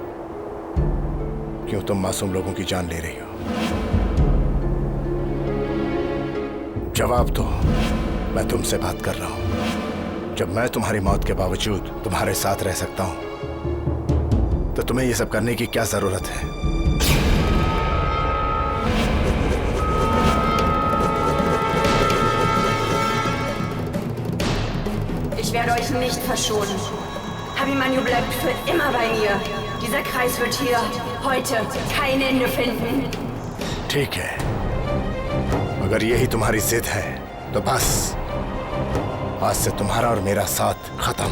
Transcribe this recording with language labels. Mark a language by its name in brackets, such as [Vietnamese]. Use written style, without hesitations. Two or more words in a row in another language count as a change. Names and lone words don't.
[Hindi] क्यों तुम मासूम लोगों की जान ले रही हो? जवाब दो। मैं तुमसे बात कर रहा हूं। जब मैं तुम्हारी मौत के बावजूद तुम्हारे साथ रह सकता हूं तो तुम्हें यह सब करने की क्या जरूरत है? [German] Ich werde euch nicht verschonen. Abimanyu bleibt für immer bei mir. Dieser Kreis wird hier heute kein Ende finden. [Hindi] ठीक है, अगर यही तुम्हारी जिद है तो बस आज से तुम्हारा और मेरा साथ खत्म।